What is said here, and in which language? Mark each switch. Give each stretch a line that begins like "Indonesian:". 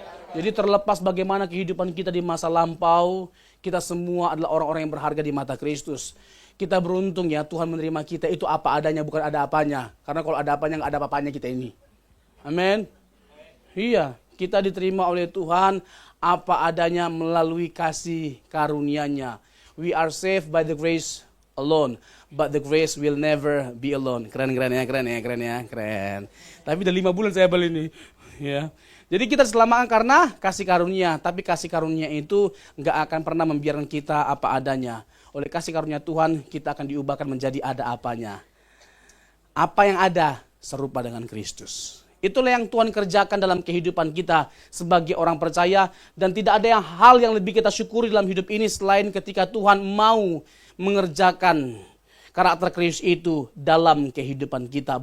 Indonesian: Jadi terlepas bagaimana kehidupan kita di masa lampau, kita semua adalah orang-orang yang berharga di mata Kristus. Kita beruntung ya, Tuhan menerima kita itu apa adanya, bukan ada apanya. Karena kalau ada apanya, nggak ada apa-apanya kita ini. Amin. Iya, kita diterima oleh Tuhan apa adanya melalui kasih karunia-Nya.
English: We are saved by the grace alone, but the grace will never be alone.
Indonesian: Keren ya. Tapi udah 5 bulan saya beli ini. Ya. Jadi kita diselamatkan karena kasih karunia, tapi kasih karunia itu nggak akan pernah membiarkan kita apa adanya. Oleh kasih karunia Tuhan, kita akan diubahkan menjadi ada apanya. Apa yang ada serupa dengan Kristus. Itulah yang Tuhan kerjakan dalam kehidupan kita sebagai orang percaya, dan tidak ada hal yang lebih kita syukuri dalam hidup ini selain ketika Tuhan mau mengerjakan karakter Kristus itu dalam kehidupan kita.